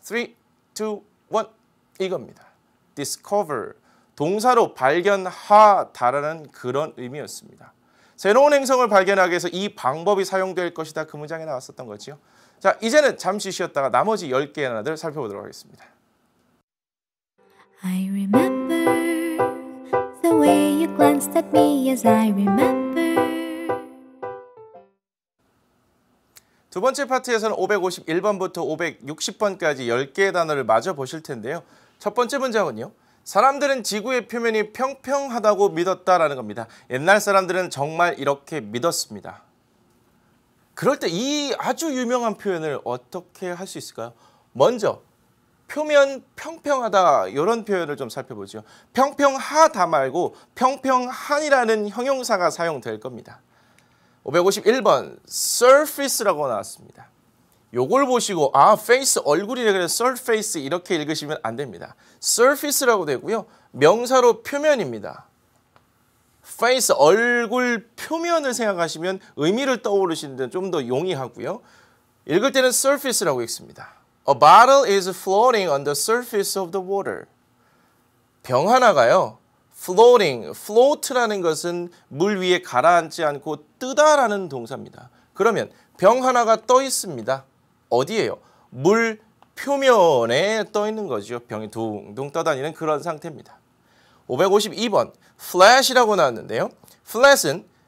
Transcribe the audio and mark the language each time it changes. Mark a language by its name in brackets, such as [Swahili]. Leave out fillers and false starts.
[Korean] 3, 2, 1 이겁니다. discover, 동사로 발견하다라는 그런 의미였습니다. 새로운 행성을 발견하기 위해서 이 방법이 사용될 것이다. 그 문장에 나왔었던 거죠. 자, 이제는 잠시 쉬었다가 나머지 10개의 단어들 살펴보도록 하겠습니다. [English] I remember the way you glanced at me as I remember. [Korean] 두 번째 파트에서는 551번부터 560번까지 10개의 단어를 마저 보실 텐데요. 첫 번째 문장은요. 사람들은 지구의 표면이 평평하다고 믿었다라는 겁니다. 옛날 사람들은 정말 이렇게 믿었습니다. 그럴 때 이 아주 유명한 표현을 어떻게 할 수 있을까요? 먼저 표면 평평하다 이런 표현을 좀 살펴보죠. 평평하다 말고 평평한이라는 형용사가 사용될 겁니다. 551번 surface라고 나왔습니다. 요걸 보시고 face 얼굴이라 그래서 surface 이렇게 읽으시면 안 됩니다. surface라고 되고요. 명사로 표면입니다. face 얼굴 표면을 생각하시면 의미를 떠오르시는 데는 좀 더 용이하고요. 읽을 때는 surface라고 읽습니다. [English] A bottle is floating on the surface of the water. [Korean] 병 하나가요. float라는 것은 물 위에 가라앉지 않고 뜨다라는 동사입니다. 그러면 병 하나가 떠 있습니다. 어디예요? 물 표면에 떠 있는 거죠. 병이 둥둥 떠다니는 그런 상태입니다. 552번 flash이라고 나왔는데요. flash은